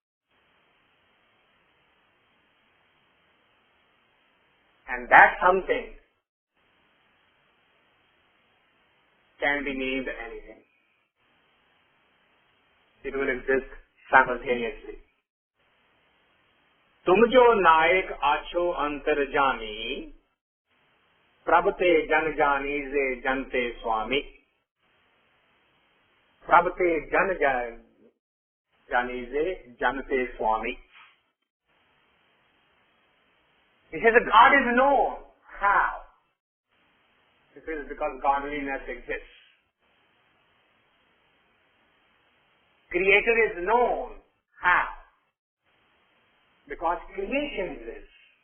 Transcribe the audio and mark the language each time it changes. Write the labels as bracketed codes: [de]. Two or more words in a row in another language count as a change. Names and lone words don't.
[en] And that something can be named anything. It will exist simultaneously. [hi] तुम जो नायक आछो अंतर्जामी प्रभते जन जानी जे जनते स्वामी प्रभते जन जानी जे जनते स्वामी. [en] He says that God is known. How? It is because godliness exists. Creator is known. How? Because creation exists.